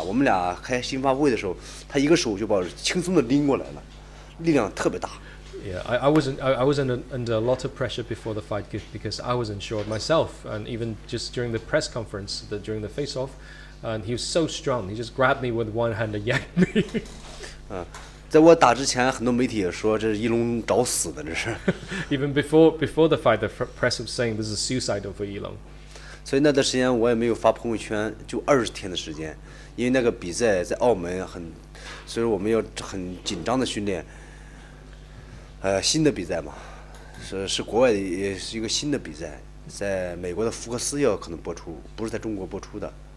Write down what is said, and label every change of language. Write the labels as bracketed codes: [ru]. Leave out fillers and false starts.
[zh] 我们俩开新发布会的时候，他一个手就把我轻松的拎过来了，力量特别大。 [en] Yeah, I wasn't under a lot of pressure before the fight because I wasn't sure myself, and even just during the press conference, during the face-off, and he was so strong. He just grabbed me with one hand and yanked me. [zh] 在我打之前，很多媒体也说这是一龙找死的，这是。 [en] Even before the fight, the press was saying this is suicidal for Elan. [zh] 所以那段时间我也没有发朋友圈，就20天的时间，因为那个比赛在澳门所以我们要很紧张的训练。新的比赛嘛，是国外的，也是一个新的比赛，在美国的福克斯要可能播出，不是在中国播出的。